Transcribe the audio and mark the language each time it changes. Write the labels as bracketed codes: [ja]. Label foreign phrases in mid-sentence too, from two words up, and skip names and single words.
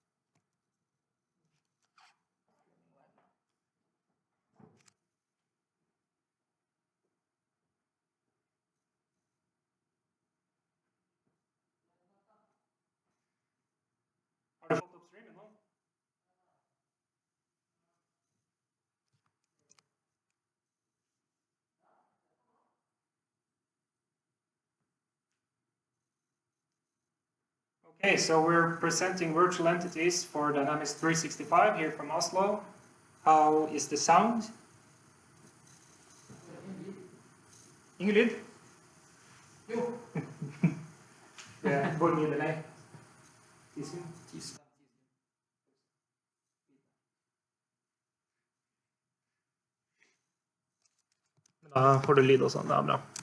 [no] du fått opp streamen nå? [en] Okay, so we're presenting virtual entities for Dynamics 365 here from Oslo. How is the sound? [no] Ingen lyd? Jo. Hvor mye delay? 10 sekunder? 10 sekunder. Da får du lyd også, det er bra.